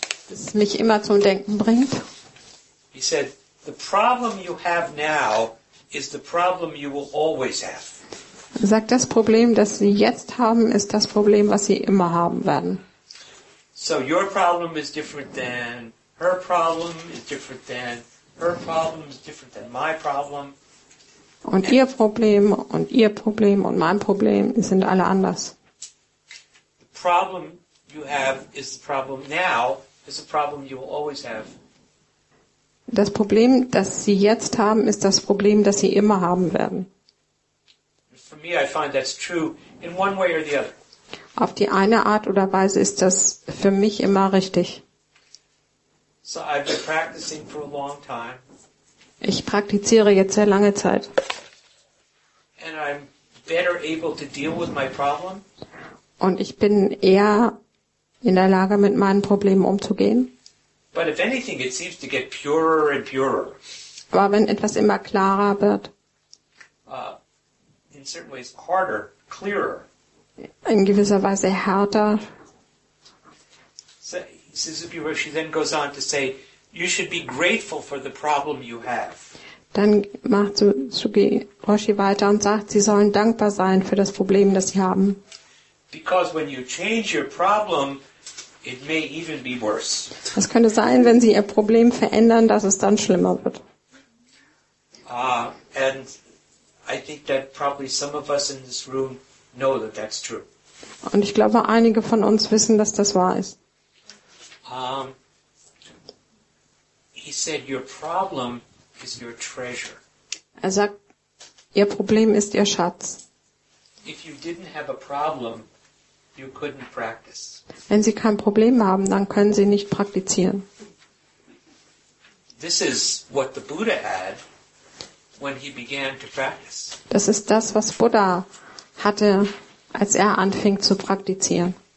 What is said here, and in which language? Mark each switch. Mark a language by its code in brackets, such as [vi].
[de] das mich immer zum Denken bringt. [en] He said, the problem you have now is the problem you will always have. [de] Er sagt, das Problem, das Sie jetzt haben, ist das Problem, was Sie immer haben werden. [en] So your problem is different than her problem, is different than her problem, is different than my problem. [de] Und Ihr Problem und mein Problem sind alle anders. [en] The problem you have is the problem now, is the problem you will always have. [de] Das Problem, das Sie jetzt haben, ist das Problem, das Sie immer haben werden. [en] For me, I find that's true in one way or the other. [de] Auf die eine Art oder Weise ist das für mich immer richtig. [en] So I've been practicing for a long time, [de] Ich praktiziere jetzt sehr lange Zeit. [en] and I'm better able to deal with my problem. [de] Und ich bin eher in der Lage, mit meinen Problemen umzugehen. [en] But if anything, it seems to get purer and purer. [de] Aber wenn etwas immer klarer wird, [en] In certain ways, harder, clearer. [de] in gewisser Weise härter, [en] So Suzuki Roshi then goes on to say, you should be grateful for the problem you have. [de] dann macht Suzuki Roshi weiter und sagt, Sie sollen dankbar sein für das Problem, das Sie haben. [en] Because when you change your problem, it may even be worse. [de] Es könnte sein, wenn Sie Ihr Problem verändern, dass es dann schlimmer wird. [en] And I think that probably some of us in this room know that that's true. [de] Und ich glaube, einige von uns wissen, dass das wahr ist. [en] He said, your problem is your treasure. [de] Er sagt, Ihr Problem ist Ihr Schatz. [en] If you didn't have a problem, you couldn't practice. [de] Wenn Sie kein Problem haben, dann können Sie nicht praktizieren. [en] This is what the Buddha had when he began to practice. [de] Das ist das, was Buddha hatte, als er anfing zu praktizieren.